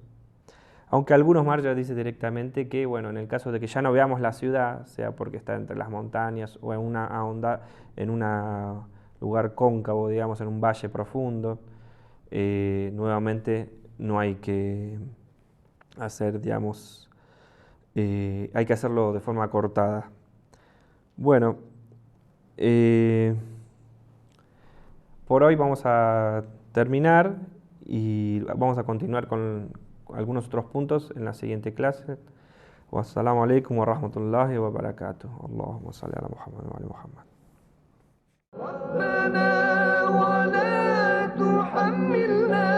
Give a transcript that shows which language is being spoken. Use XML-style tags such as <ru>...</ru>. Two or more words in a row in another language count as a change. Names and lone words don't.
<es>Aunque algunos marjas dicen directamente que, bueno, en el caso de que ya no veamos la ciudad, sea porque está entre las montañas o en un lugar cóncavo, digamos, en un valle profundo, nuevamente no hay que hacer, digamos, hay que hacerlo de forma cortada. Bueno, por hoy vamos a terminar y vamos a continuar con algunos otros puntos en la siguiente clase.</es> <ar>والسلام عليكم ورحمة الله وبركاته. اللهم صل على محمد وآل محمد.</ar>